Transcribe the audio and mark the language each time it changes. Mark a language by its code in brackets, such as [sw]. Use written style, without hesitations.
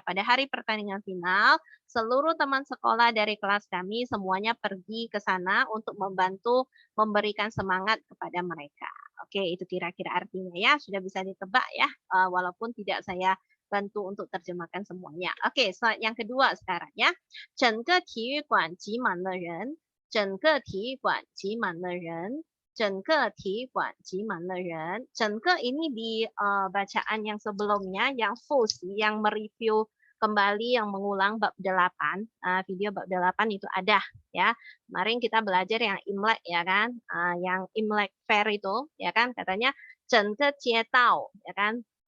[id] Pada hari pertandingan final, seluruh teman sekolah dari kelas kami semuanya pergi ke sana untuk membantu memberikan semangat kepada mereka. Oke, itu kira-kira artinya ya. Sudah bisa ditebak ya. Walaupun tidak saya bantu untuk terjemahkan semuanya. Oke, slide yang kedua sekarang ya. [zh] 整个体育馆挤满了人，整个体育馆挤满了人，整个体育馆挤满了人。 [id] 整个 ini di bacaan yang sebelumnya, yang full, yang mereview kembali, yang mengulang bab 8, video bab 8 itu ada ya. Kemarin kita belajar yang Imlek ya kan, yang Imlek Fair itu ya kan, katanya [zh] 整个街道 [id] ya kan.